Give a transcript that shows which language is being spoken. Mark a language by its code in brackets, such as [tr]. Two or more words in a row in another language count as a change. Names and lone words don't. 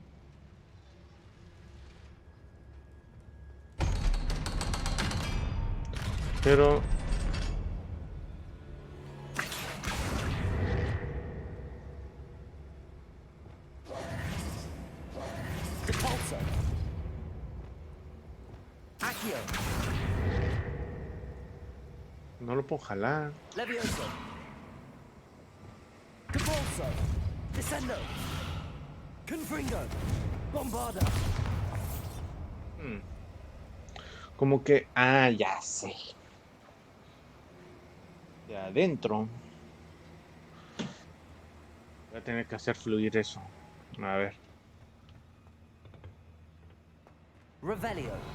[es] Pero... Repulsor. Accio. No lo puedo jalar. Levioso. Repulsor. Descendo. Confringo. Bombarda. Como que... Ah, ya sé. De adentro. Voy a tener que hacer fluir eso. A ver. Revelio.